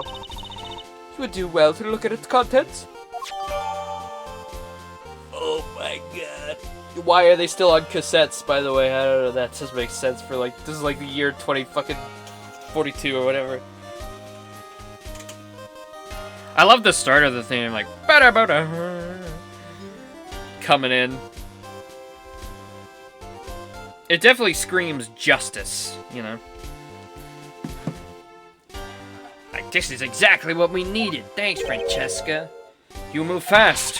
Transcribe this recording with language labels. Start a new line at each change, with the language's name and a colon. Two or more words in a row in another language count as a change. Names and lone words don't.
English: You would do well to look at its contents. Oh my god. Why are they still on cassettes, by the way? I don't know, that just makes sense for like, this is like the year 42 or whatever. I love the start of the theme, like, ba-da-ba-da, coming in. It definitely screams justice, you know? Like, this is exactly what we needed. Thanks, Francesca. You move fast.